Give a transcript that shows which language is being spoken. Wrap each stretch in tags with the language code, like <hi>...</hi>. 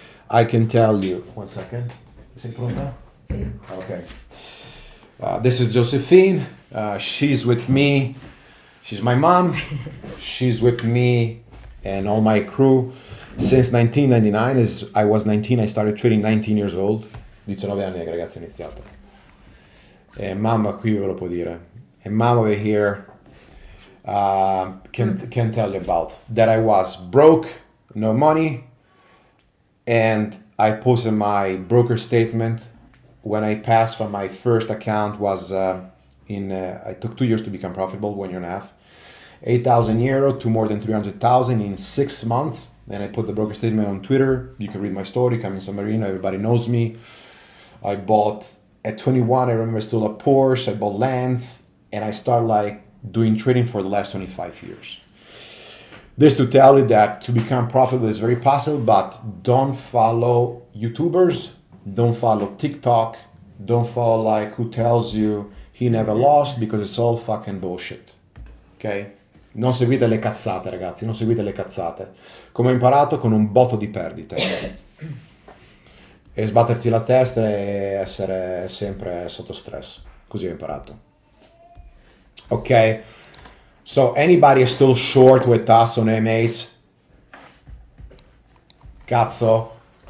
<en>I can tell you. 1 second.</en> <it>Sei pronta? Sì.</it> <en>Okay. This is Josephine. She's with me. She's my mom. She's with me and all my crew since 1999. As I was 19, I started trading 19 years old.</en> <it>19 anni ragazzi ho iniziato. E mamma qui ve lo può dire.</it> <en>And mom over here can tell you about that. I was broke, no money, and I posted my broker statement when I passed from my first account was I took 2 years to become profitable, 1 year and a half. 8,000 euro to more than 300,000 in 6 months. And I put the broker statement on Twitter. You can read my story, come in San Marino, everybody knows me. I bought at 21, I remember still a Porsche, I bought lands, and I started like doing trading for the last 25 years. This to tell you that to become profitable is very possible, but don't follow YouTubers, don't follow TikTok, don't follow like who tells you he never lost, because it's all fucking bullshit. Ok?</en> <it>Non seguite le cazzate, ragazzi, non seguite le cazzate. Come ho imparato, con un botto di perdite. E sbattersi la testa e essere sempre sotto stress. Così ho imparato. Ok?</it> <en>So anybody is still short with us on MH?</en> <it>Cazzo.</it>